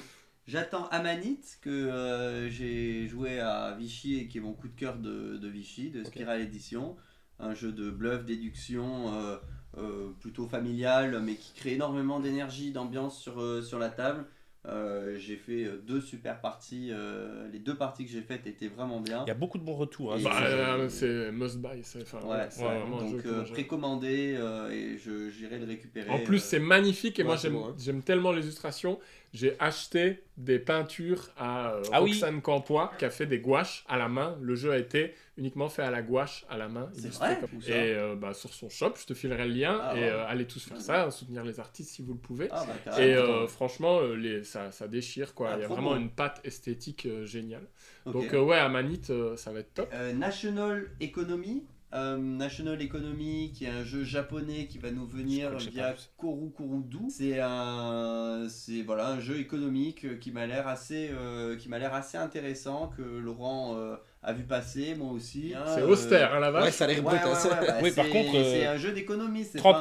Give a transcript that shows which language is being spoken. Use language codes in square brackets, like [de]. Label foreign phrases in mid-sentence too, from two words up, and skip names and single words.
[fr] J'attends Amanite, que j'ai joué à Vichy et qui est mon coup de cœur de Vichy, de Spiral Edition. Un jeu de bluff, déduction, plutôt familial, mais qui crée énormément d'énergie, d'ambiance sur la table. J'ai fait 2 super parties. Les 2 parties que j'ai faites étaient vraiment bien. Il y a beaucoup de bons retours. Hein, Et sur ce jeu. C'est [en] must buy. [fr] C'est Ouais, vraiment un donc jeu que moi, j'aime. précommandé et j'irai le récupérer. En plus, c'est magnifique et ouais, moi c'est j'aime beau, hein. j'aime tellement les illustrations. J'ai acheté des peintures à Ah oui. Roxane Campois qui a fait des gouaches à la main. Le jeu a été uniquement fait à la gouache à la main. C'est illustré vrai comme- Où ça Et sur son shop, je te filerai le lien. Ah et ouais. allez tous faire ça, soutenir les artistes si vous le pouvez. Ah, bah, Et carrément. franchement, ça déchire quoi. Ah, Il y a trop vraiment beau. une patte esthétique géniale. Ok. Donc ouais, Amanite, ça va être top. National Economy. National Economy, qui est un jeu japonais qui va nous Je venir crois que j'ai via pas vu. Korukurudu. C'est un jeu économique qui m'a l'air assez intéressant, que Laurent a vu passer, moi aussi. C'est austère, hein, la vache. Ouais, ça a l'air brut. hein, ça. Oui, par contre, c'est un jeu d'économie. c'est pas un-